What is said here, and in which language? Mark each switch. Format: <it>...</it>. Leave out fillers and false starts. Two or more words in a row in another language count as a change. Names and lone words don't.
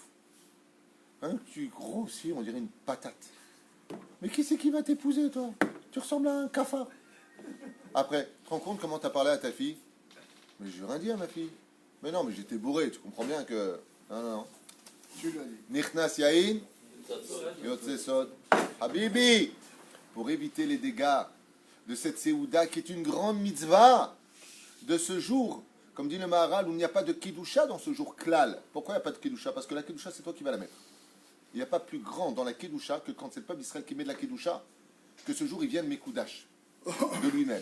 <fr>Hein, tu grossis, on dirait une patate. Mais qui c'est qui va t'épouser, toi? Tu ressembles à un cafard. Après, tu te rends compte comment tu as parlé à ta fille? Mais je n'ai rien dit à ma fille. Mais non, mais j'étais bourré, tu comprends bien que... Non. Tu l'as dit.</fr> <he>נכנס יין, יצא סוד.</he> <fr>Habibi, pour éviter les dégâts de cette Séouda qui est une grande mitzvah de ce jour, comme dit le Maharal, où il n'y a pas de Kedusha dans ce jour klal. Pourquoi il n'y a pas de Kedusha? Parce que la Kedusha, c'est toi qui vas la mettre. Il n'y a pas plus grand dans la Kedusha que quand c'est le peuple d'Israël qui met de la Kedusha, que ce jour il vient de Mekoudash, de lui-même.</fr>